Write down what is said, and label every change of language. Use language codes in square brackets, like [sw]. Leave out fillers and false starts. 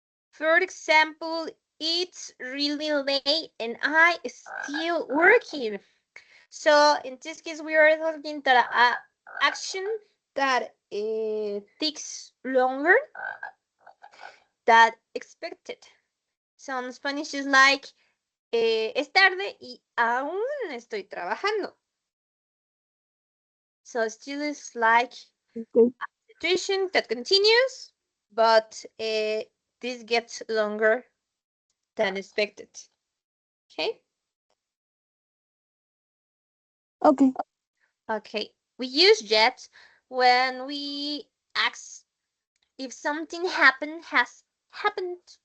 [en] For example, it's really late and I still working. So in this case, we are talking that action that takes longer than expected. So in Spanish is like [es] es tarde y aún estoy trabajando. [en] So still is like Okay. situation that continues, but this gets longer than expected. Okay. Okay. Okay. We use yet when we ask if something has happened.